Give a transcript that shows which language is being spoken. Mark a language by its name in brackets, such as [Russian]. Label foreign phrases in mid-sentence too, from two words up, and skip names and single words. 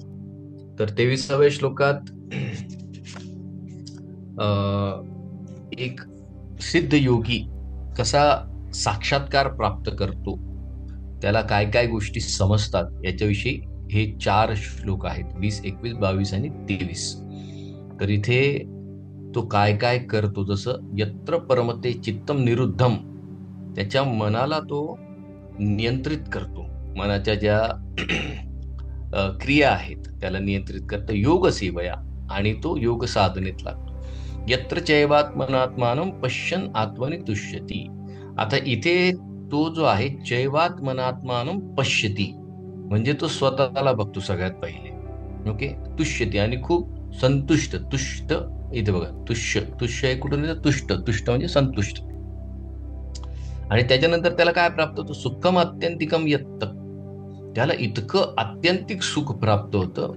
[Marathi] तर 23व्या श्लोकात एक सिद्ध योगी कसा साक्षात्कार प्राप्त करतो, त्याला काय काय गोष्टी समजतात याच्याविषयी हे 4 श्लोक आहेत, 20, 21, 22 आणि 23. तर इथे तो काय काय करतो, जसं [Sanskrit] यत्र परमते चित्तम निरुद्धम, [Marathi] त्याच्या मनाला तो नियंत्रित करतो. मनाच्या ज्या क्रिया आहेत त्याला नियंत्रित करतो [Sanskrit] योग सेवया, [Marathi] आणि तो योग साधनेत लागतो. [Sanskrit] यत्र चैवात्मनात्मानं पश्यन् आत्मनि तुष्यति. [Marathi] आता इथे तो जो आहे [Sanskrit] चैवात्मनात्मानं पश्यति, [Marathi] म्हणजे तो स्वतःला बघतो सगळ्यात पहिले. ओके, तुष्यति आणि खूप संतुष्ट. तुष्ट इथे बघा, तुष्य तुष्य हे कुठून येतं? तुष्ट. तुष्ट म्हणजे संतुष्ट. आणि त्याच्यानंतर त्याला काय प्राप्त होतं? [Sanskrit] सुखम अत्यंतिकम यत्त, [Marathi] त्याला इतकं आत्यंतिक सुख प्राप्त होतं.